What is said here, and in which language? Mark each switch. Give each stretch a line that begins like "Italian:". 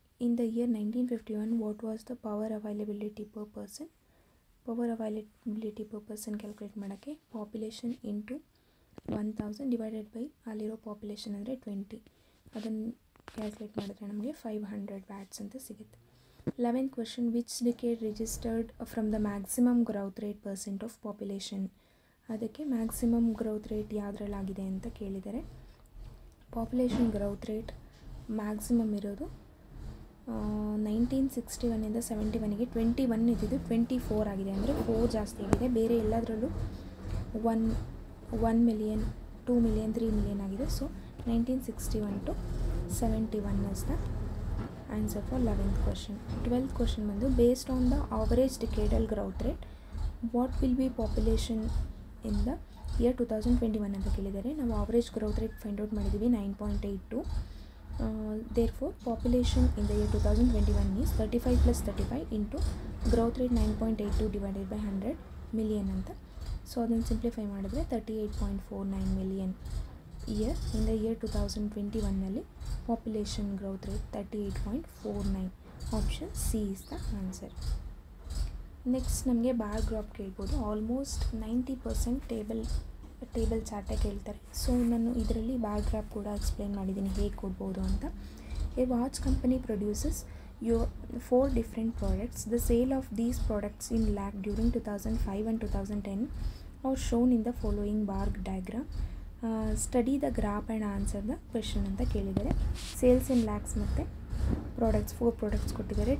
English: In the year 1951 what was the power availability per person.
Kannada: Power availability per person calculate ಮಾಡೋಕ್ಕೆ population into 1000 divided by ಅಲ್ಲಿರೋ population ಅಂದರೆ 20, ಅದನ್ನು calculate ಮಾಡಿದ್ರೆ ನಮಗೆ 500 watts ಅಂತ ಸಿಗುತ್ತೆ.
English: 11th question, which decade registered from the maximum growth rate percent of population?
Kannada: ಅದಕ್ಕೆ maximum growth rate ಯಾವುದ್ರಲ್ಲಾಗಿದೆ ಅಂತ ಕೇಳಿದ್ದಾರೆ. ಪಾಪ್ಯುಲೇಷನ್ ಗ್ರೋತ್ ರೇಟ್ ಮ್ಯಾಕ್ಸಿಮಮ್ ಇರೋದು 1961ಇಂದ 71ಗೆ 21 ಇದ್ದಿದ್ದು 24 ಆಗಿದೆ, ಅಂದರೆ 4 ಜಾಸ್ತಿ ಆಗಿದೆ. ಬೇರೆ ಎಲ್ಲದರಲ್ಲೂ 1 ಮಿಲಿಯನ್ 2 ಮಿಲಿಯನ್ 3 ಮಿಲಿಯನ್ ಆಗಿದೆ.
English: So 1961 to 71 is the answer for 11th question. 12th question
Kannada: ಬಂದು
English: based on the average decadal growth rate what will be population in the year 2021
Kannada: ಅಂತ ಕೇಳಿದ್ದಾರೆ. ನಾವು
English: average growth rate find out
Kannada: ಮಾಡಿದ್ದೀವಿ
English: 9.82. Therefore population in the year 2021 is 35 plus 35 into growth rate 9.82 divided by 100 million
Kannada: ಅಂತ. So ಅದನ್ನು simplify ಮಾಡಿದ್ರೆ 38.49 million
English: year in the year
Kannada: 2021ನಲ್ಲಿ population growth rate 38.49.
English: Option C is the answer.
Kannada: Next ನಮಗೆ bar graph ಕೇಳ್ಬೋದು. Almost 90% table ಚಾರ್ಟೇ ಕೇಳ್ತಾರೆ. So ನಾನು ಇದರಲ್ಲಿ bar graph ಕೂಡ explain ಮಾಡಿದ್ದೀನಿ ಹೇಗೆ ಕೊಡ್ಬೋದು ಅಂತ.
English: A watch company produces 4 different products. The sale of these products in lakh during 2005 and 2010 are shown in the following bar diagram. Study the graph and answer the question
Kannada: ಅಂತ ಕೇಳಿದ್ದಾರೆ. Sales ಇನ್ ಲ್ಯಾಕ್ಸ್ ಮತ್ತು products 4 products ಕೊಟ್ಟಿದ್ದಾರೆ.